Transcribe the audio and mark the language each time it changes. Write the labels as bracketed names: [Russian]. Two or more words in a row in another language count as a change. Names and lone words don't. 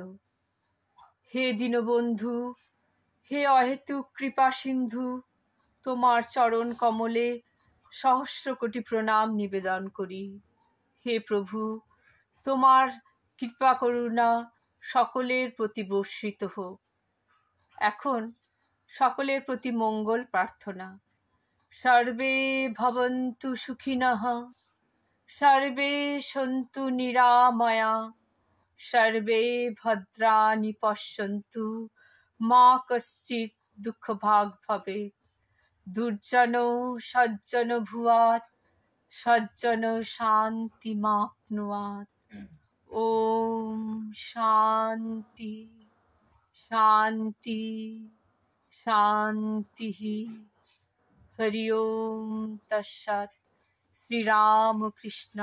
[Bangla] হে দীনবন্ধু, হে অহেতুক কৃপা সিন্ধু, তোমার চরণ কমলে সহস্র কোটি প্রণাম নিবেদন করি। হে প্রভু, তোমার কৃপা করুণা সকলের প্রতি বর্ষিত হোক। এখন সকলের প্রতি মঙ্গল প্রার্থনা। [Sanskrit] সর্বে ভবন্তু সুখিনঃ, সর্বে সন্তু নিরাময়া, সর্বে ভদ্রাণি পশ্যন্তু, মা কশ্চিৎ দুঃখভাগ ভবেৎ। দুর্জন সজ্জন ভুয়াৎ, সজ্জন শান্তিমাপ্নুয়াৎ। ওম শান্তি শান্তি শান্তি। হরি ওম তৎসৎ।